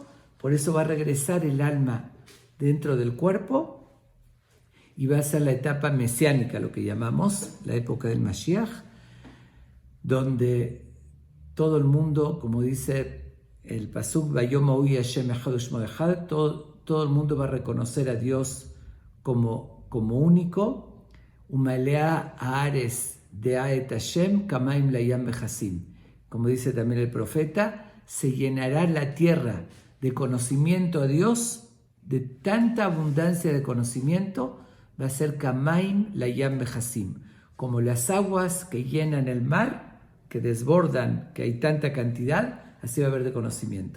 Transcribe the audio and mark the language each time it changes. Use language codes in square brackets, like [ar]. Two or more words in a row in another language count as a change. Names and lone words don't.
[es] Por eso va a regresar el alma dentro del cuerpo y va a ser la etapa mesiánica, lo que llamamos la época del Mashiach, donde todo el mundo, como dice el pasuk, todo el mundo va a reconocer a Dios como único. [he] ומלאה הארץ דעה את ה' כמים לים מכסים. [es] Como dice también el profeta, se llenará la tierra de conocimiento a Dios, de tanta abundancia de conocimiento, va a ser [he] כמים לים מכסים, [es] como las aguas que llenan el mar, que desbordan, que hay tanta cantidad, así va a haber de conocimiento.